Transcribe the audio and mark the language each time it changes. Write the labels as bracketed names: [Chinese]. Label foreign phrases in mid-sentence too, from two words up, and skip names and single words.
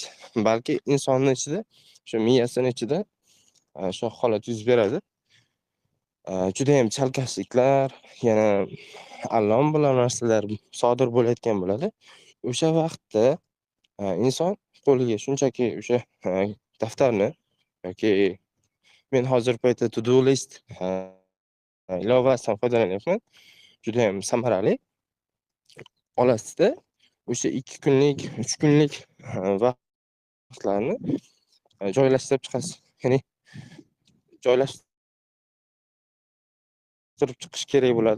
[Uzbek] Balki insonning ichida, shu miyasining ichida shu holat yuz beradi. Juda ham chalkashliklar, yana allom bilan narsalar sodir bo'layotgan bo'ladi. O'sha vaqtda inson qo'liga shunchaki o'sha daftarni yoki men hozir paytda [English] to do list [Uzbek] ilovasidan foydalanyapman. Judayam samarali. Olasizda o'sha 2 kunlik, 3 kunlik vaqtlarni joylashtirib chiqasiz. Ya'ni joylashtirib chiqish kerak bo'ladi.